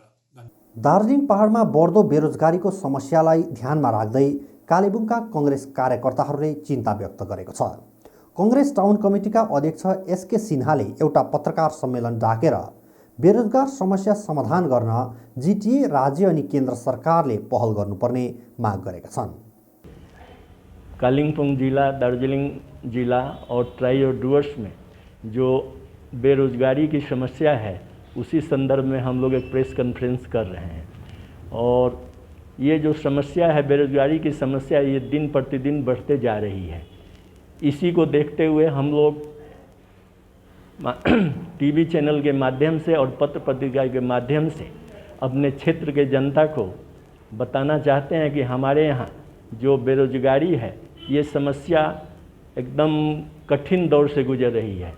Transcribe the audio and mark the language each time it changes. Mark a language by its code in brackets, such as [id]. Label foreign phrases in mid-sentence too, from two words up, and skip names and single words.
[ne] दार्जिलिङ पहाडमा बढ्दो बेरोजगारीको समस्यालाई ध्यानमा राख्दै कालेबुङका कङ्ग्रेस कार्यकर्ताहरूले चिन्ता व्यक्त गरेको छ। कङ्ग्रेस टाउन कमिटीका अध्यक्ष एसके सिन्हाले एउटा पत्रकार सम्मेलन डाकेर बेरोजगार समस्या समाधान गर्न जिटिए, राज्य अनि केन्द्र सरकारले पहल गर्नुपर्ने माग गरेका छन्। [hi] कालिम्पोङ जिला, दार्जिलिङ जिला और तराई और डुवर्स में जो बेरोजगारी की समस्या है उसी संदर्भ में हम लोग एक [en] press conference [hi] कर रहे हैं। और ये जो समस्या है बेरोजगारी की समस्या, ये दिन प्रतिदिन बढ़ते जा रही है। इसी को देखते हुए हम लोग [en] TV channel [hi] के माध्यम से और पत्र पत्रिका के माध्यम से अपने क्षेत्र के जनता को बताना चाहते हैं कि हमारे यहाँ जो बेरोजगारी है ये समस्या एकदम कठिन दौर से गुजर रही है।